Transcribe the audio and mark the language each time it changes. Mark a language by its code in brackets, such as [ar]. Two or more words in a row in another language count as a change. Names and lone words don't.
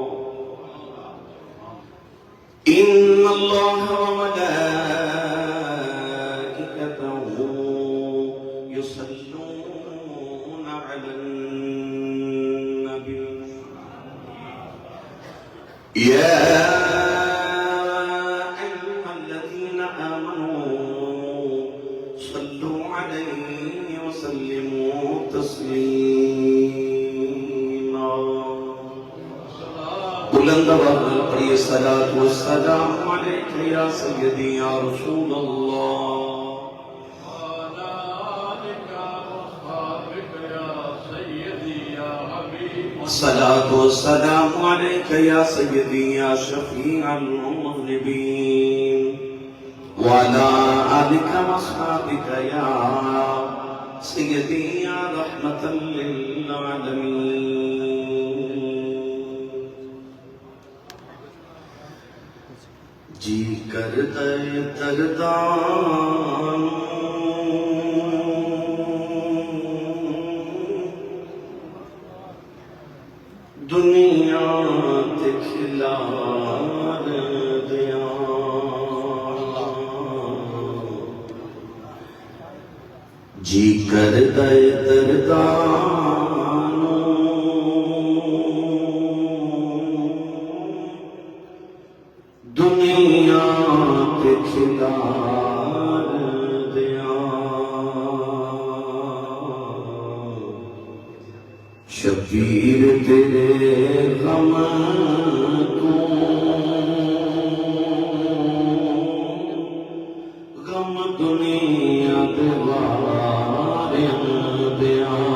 [ar] إن الله وملائكته يصلون على النبي يا أيها الذين آمنوا صلوا عليه وسلموا تسليما. [ur] بلند آواز میں پڑھیے: [ar] الصلاة والسلام علیک یا سیدی یا رسول اللہ. الصلاة والسلام عليك يا سيدي يا شفيع المذنبين وعلى آلك وأصحابك يا سيدي يا رحمة للعالمين. [pa] جی کرتا تردان دنیا تے کھلار دیا جی کرتا تردان دنیا تے کھلار دیا شبیر تیرے غم تو غم دنیا دوارے دیا